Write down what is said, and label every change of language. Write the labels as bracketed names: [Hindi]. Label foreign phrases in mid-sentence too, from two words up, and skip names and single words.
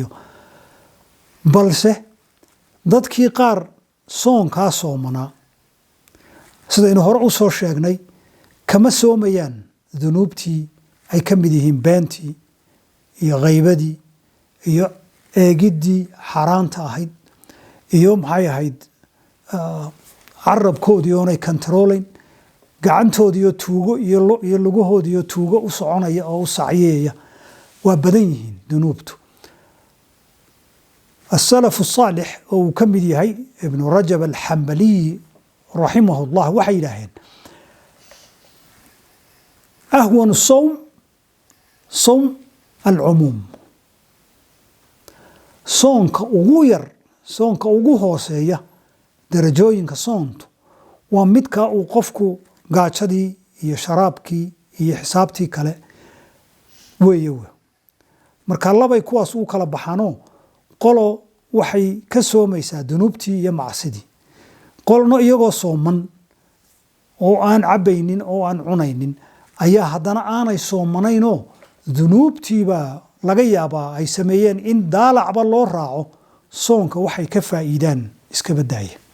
[Somali] balse dadkii qaar soonkaa soomanaa, sidaynu hore u soo sheegnay, kama soomayaan dunuubtii ay ka mid yihiin beentii iyo ghaybadii iyo eegiddii xaaraanta ahayd iyo maxay ahayd carabkoodii oonay kantaroolayn, gacantoodiioo tuugo iyo lugahoodiioo tuugo u soconaya oo u sacyeeya. waa badan yihiin dunuubtu. [Arabic] السلف الصالح [Somali] oo uu ka mid yahay ibn Rajab al-Hanbali [Arabic] رحمه الله [Somali] waxay yidhaaheen [Arabic] أهون الصوم صوم العموم. [Somali] soonka ugu yar, soonka ugu hooseeya darajooyinka soontu waa midka uu qofku gaajadii iyo sharaabkii iyo xisaabtii kale weeye. marka labay kuwaas u kala baxaanoo qolo waxay ka soomaysaa dunuubtii iyo macsidii, qolno iyagoo sooman oo aan cabaynin oo aan cunaynin ayaa haddana aanay soomanaynoo dunuubtiibaa laga yaabaa ay sameeyeen in daalacba loo raaco soonka waxay ka faa'iidaan iska badaaya.